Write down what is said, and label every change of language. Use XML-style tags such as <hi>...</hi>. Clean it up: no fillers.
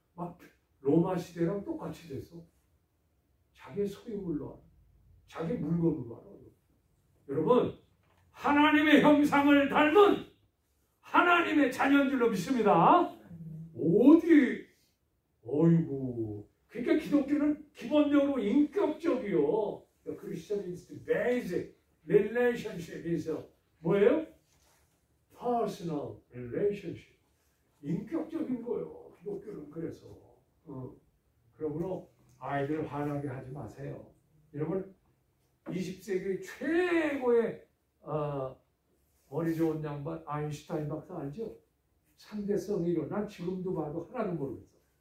<ko>막 로마 시대랑 똑같이 됐어. 자기의 소유물로 하는, 자기 물건으로 하는. 여러분, 하나님의 형상을 닮은 하나님의 자녀인 줄로 믿습니다. 어이구. 그러니까 기독교는 기본적으로 인격적이요.</ko> <en>The Christian is the basic relationship is</en> <ko>뭐예요?</ko> <en>Personal relationship.</en> <ko>인격적인 거예요. 기독교는 그래서. 그러므로 아이들 화나게 하지 마세요. 여러분, 20세기 최고의 머리 좋은 양반 아인슈타인 박사 알죠? 상대성 이론. 난 지금도 봐도 하나도 모르겠어.</ko>